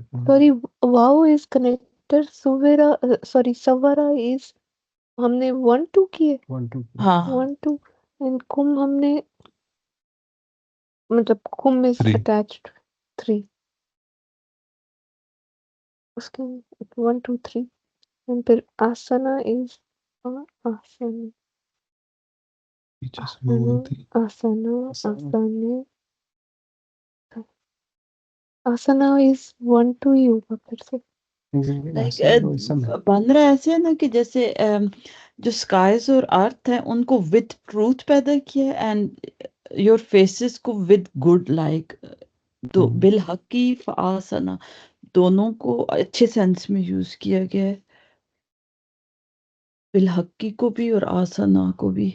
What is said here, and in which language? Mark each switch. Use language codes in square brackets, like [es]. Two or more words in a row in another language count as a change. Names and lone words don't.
[en] sorry waw is connector [hi] सुवेरा सॉरी सवारा इज हमने 1 2 किए 1 2 हाँ 1 2 एंड कुम हमने मतलब कुम इज 3 अटैच्ड 3 उसके 1 2 3 एंड फिर आसना इज आसना पीछे से बोलती आसना आसना आसना आसना इज 1 2 ही होगा फिर से लाइक आसना तो इसम है बन रहा है ऐसे है ना कि जैसे जो स्काइज और अर्थ है उनको [en] with truth [hi] पैदा किया [en] and your faces [hi] को [en] with good like [hi] तो [ar] بالحق فأحسن [hi] दोनों को अच्छे सेंस में यूज किया गया है, बिलहक्की को भी और आसना को भी।